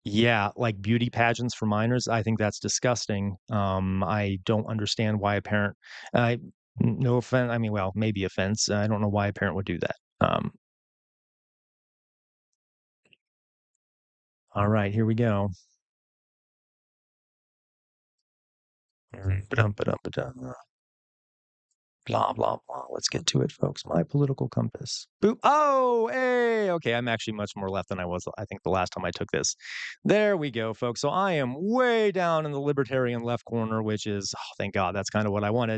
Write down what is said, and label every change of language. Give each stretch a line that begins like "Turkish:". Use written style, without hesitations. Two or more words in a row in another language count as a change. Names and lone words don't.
English: Yeah, like beauty pageants for minors, I think that's disgusting. I don't understand why a parent, I no offense, I mean, well, maybe offense. I don't know why a parent would do that. All right, here we go. Ba-dum, ba-dum, ba-dum. Blah, blah, blah. Let's get to it, folks. My political compass. Boop. Oh, hey. Okay, I'm actually much more left than I was, I think, the last time I took this. There we go, folks. So I am way down in the libertarian left corner, which is, oh, thank God, that's kind of what I wanted.